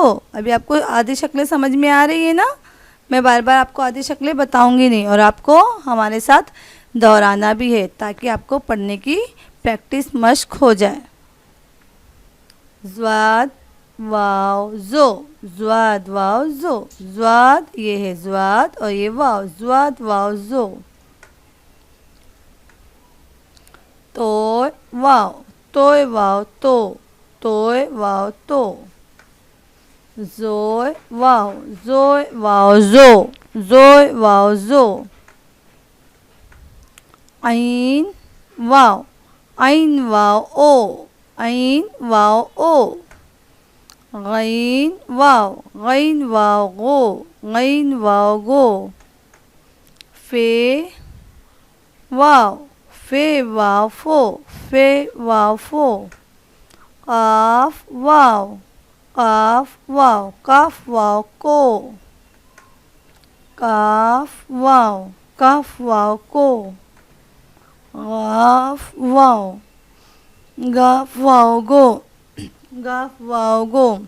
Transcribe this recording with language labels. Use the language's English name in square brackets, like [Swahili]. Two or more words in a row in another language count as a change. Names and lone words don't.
[Hindi] अभी आपको आधी शक्लें समझ में आ रही है ना। मैं बार बार आपको आधी शक्लें बताऊंगी नहीं और आपको हमारे साथ दोहराना भी है ताकि आपको पढ़ने की प्रैक्टिस मश्क हो जाए। ज़्वाद वाव जो, ज़्वाद वाव जो, ज़्वाद ये है ज़्वाद और ये वाव। ज़्वाद वाव जो। तोय वाव, तोय वाव तो, तोय वाव तो। जोय वाव, जोय वाव जो, जोय वाव जो। ऐन वाव, ऐन वाव ओ, ऐन वाव ओ। गैन वाव, गैन वाव गो, गैन वाव गो। फे वाव, फे वाव फो, फे वाव फो। काफ वाव, काफ वाव, काफ वाव को। काफ वाव, काफ वाव को। गाफ वाव, गाफ वाव गो, गाफ वाव गो।